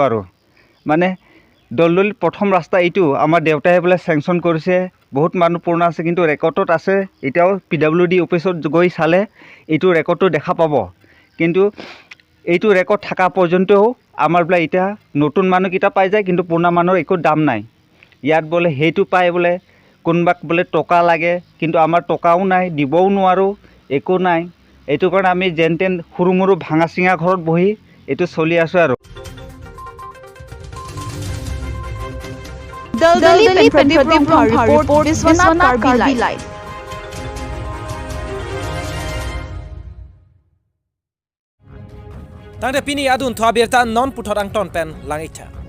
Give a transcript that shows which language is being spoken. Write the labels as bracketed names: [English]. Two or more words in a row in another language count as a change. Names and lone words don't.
[Assamese] আৰু মানে দলদলিত প্ৰথম ৰাস্তা এইটো আমাৰ দেউতাই বোলে চেংচন কৰিছে বহুত মানুহ পুৰণা আছে কিন্তু ৰেকৰ্ডত আছে এতিয়াও PWD অফিচত গৈ চালে এইটো ৰেকৰ্ডটো দেখা পাব কিন্তু এইটো ৰেকৰ্ড থকা পৰ্যন্তও আমাৰ বোলে এতিয়া নতুন মানুহকেইটা পাই যায় কিন্তু পুৰণা মানুহৰ একো দাম নাই ইয়াত বোলে সেইটো পায় বোলে কোনোবাক বোলে টকা লাগে কিন্তু আমাৰ টকাও নাই দিবও নোৱাৰোঁ একো নাই এইটো কাৰণে আমি যেন তেন সৰু মৰু ভাঙা চিঙা ঘৰত বহি এইটো চলি আছোঁ আৰু [Karbi] Daldali pen Pradeep Brahma report Biswanath Karbi live. Tangde pini adun thwa berta non puthot ang ton pen langitha.